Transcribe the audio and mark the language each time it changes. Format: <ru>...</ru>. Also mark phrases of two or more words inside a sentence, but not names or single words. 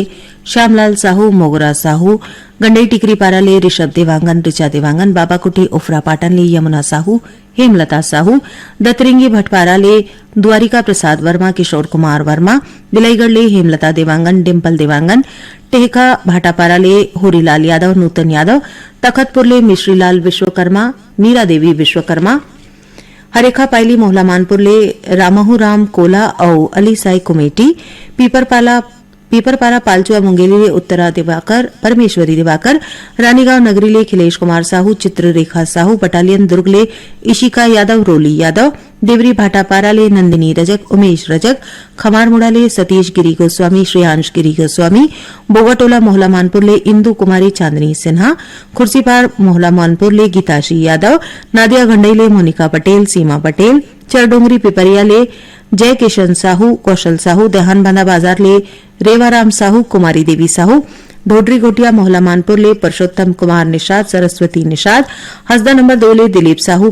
<hne>श्यामलाल साहू, मोगरा साहू, गंडई टिकरी पारा ले ऋषभ देवांगन, ऋचा देवांगन, बाबा कुटी उफरा पाटन ले यमुना साहू, हेमलता साहू, दतरिंगी भटपारा ले द्वारिका प्रसाद वर्मा, किशोर कुमार वर्मा, बिलाईगढ़ ले हेमलता देवांगन, डिम्पल देवांगन, टेहका भाटापारा ले होरीलाल यादव, नूतन यादव, तखतपुर ले मिश्रीलाल विश्वकर्मा, मीरा देवी विश्वकर्मा, हरेखा पायली मोहला मानपुर ले रामहू राम कोला और अली साई कुमेटी, पीपरपारा पालचुआ मुंगेली ले उत्तरा दिवाकर, परमेश्वरी दिवाकर, रानीगांव नगरी ले खिलेश कुमार साहू, चित्ररेखा साहू, बटालियन दुर्ग ले इशिका यादव, रोली यादव, देवरी भाटापारा ले नंदिनी रजक, उमेश रजक, खमारमुड़ा ले सतीश गिरी गोस्वामी, श्रेयांश गिरी गोस्वामी, बोगाटोला मोहला मानपुर ले इंदू कुमारी चांदनी सिन्हा, खुर्सीपार मोहला मानपुर ले गीताश्री यादव, नादिया घंडई ले मोनिका पटेल, सीमा पटेल, चरडोंगरी पिपरिया ले जय किशन साहू, कौशल साहू, देहानबांधा बाजार ले रेवाराम साहू, कुमारी देवी साहू, ढोडरी गोटिया मोहला मानपुर ले परसोत्तम कुमार निषाद, सरस्वती निषाद, हसदा नंबर 2 ले दिलीप साहू,</hne>